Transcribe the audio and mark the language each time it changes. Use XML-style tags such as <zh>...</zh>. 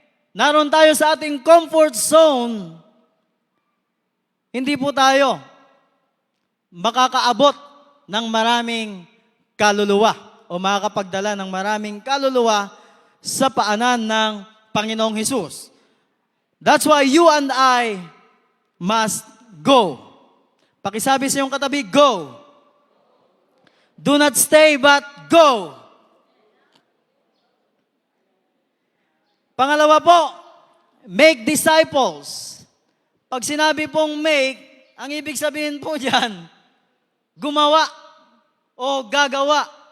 <tl>Naroon tayo sa ating comfort zone, hindi po tayo makakaabot ng maraming kaluluwa o makakapagdala ng maraming kaluluwa sa paanan ng Panginoong Hesus.</tl> <en>That's why you and I must go.</en> <tl>Pakisabi sa iyong katabi,</tl> <en>go. Do not stay but go.</en> <tl>Pangalawa po,</tl> <en>make disciples.</en> <tl>Pag sinabi pong make, ang ibig sabihin po diyan, gumawa o gagawa.</tl>